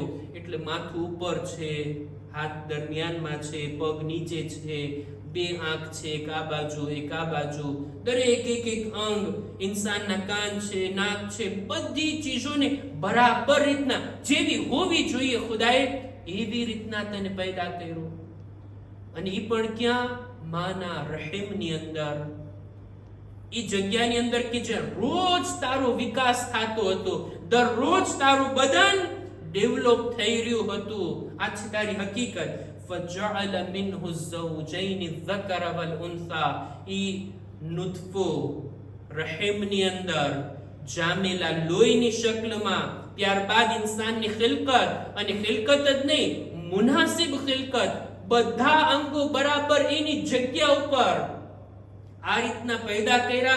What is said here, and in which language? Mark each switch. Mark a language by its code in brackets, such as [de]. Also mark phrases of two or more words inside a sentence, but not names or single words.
[gu] એટલે માથું ઉપર છે, હાથ દરમિયાનમાં છે, પગ નીચે છે, બે આંખ છે, એક આ બાજુ એક આ બાજુ, દરેક એક અંગ, ઇન્સાનના કાન છે, નાક છે, બધી ચીજોને બરાબર રીતના જેવી હોવી જોઈએ ખુદાએ એવી રીતના તને પેદા કર્યો. અને એ પણ ક્યાં? માના રહેમની અંદર, એ જગ્યાની અંદર કે જે રોજ તારો વિકાસ થતો હતો. દરરોજ તારું બદન ડેવલપ થઈ રહ્યું હતું. આ છે તારી હકીકત. [ar] فَجَعَلَ مِنْهُ الزَّوْجَيْنِ الذَّكَرَ وَالْأُنْثَى. [gu] ઈ નુતફો રહેમની અંદર જામેલા લોહીની શક્લમાં, ત્યારબાદ ઇન્સાનની ખિલકત, અને ખિલકત જ નહીં, મુનાસિબ ખિલકત, બધા અંગો બરાબર એની જગ્યા ઉપર આ રીતના પેદા કર્યા.